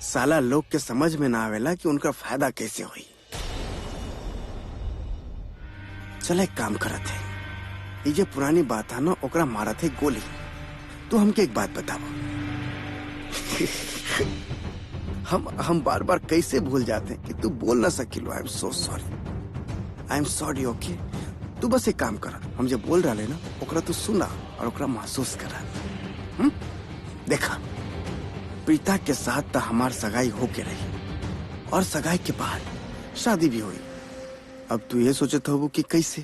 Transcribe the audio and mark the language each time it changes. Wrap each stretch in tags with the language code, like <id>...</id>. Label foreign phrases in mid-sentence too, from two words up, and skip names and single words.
<bho>साला लोग के समझ में ना आवेला कि उनका फायदा कैसे हुई। चल एक काम करत है, ये जो पुरानी बात है ना ओकरा मारत है गोली। तो हमके एक बात बताओ हम बार बार कैसे भूल जाते हैं कि तू बोल ना सकिलो।</bho> <en>I am so sorry, I am sorry.</en> <bho>ओके तू बस एक काम कर, हम जो बोल रहा ना ओकरा तू सुना और ओकरा महसूस करा। देखा प्रीता के साथ तो हमार सगाई होके रही और सगाई के बाद शादी भी हुई। अब तू ये सोचत हो कि कैसे?</bho>